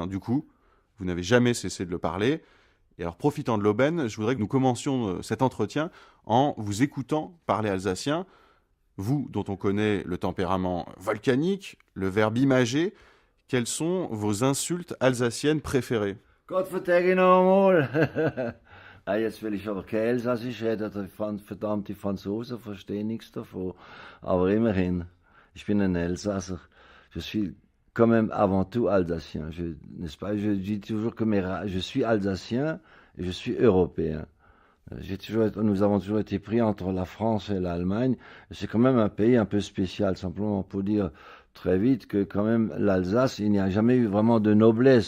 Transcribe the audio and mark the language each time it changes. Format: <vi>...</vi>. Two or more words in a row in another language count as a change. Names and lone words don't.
<fr>Du coup, vous n'avez jamais cessé de le parler. Et alors, profitant de l'aubaine, je voudrais que nous commencions cet entretien en vous écoutant parler alsacien. Vous, dont on connaît le tempérament volcanique, le verbe imagé, quelles sont vos insultes alsaciennes préférées?</fr> <gsw>Gott vertelle nochmal.</gsw> <de>Ah, jetzt will ich aber kein Elsassisch reden, verdammt, die Franzosen verstehen nichts davon. Aber immerhin, ich bin ein Elsasser.</de> <fr>Je suis quand même avant tout alsacien. N'est-ce pas? Je dis toujours que je suis alsacien et je suis européen. Nous avons toujours été pris entre la France et l'Allemagne. C'est quand même un pays un peu spécial, simplement pour dire très vite que quand même l'Alsace, il n'y a jamais eu vraiment de noblesse.</fr>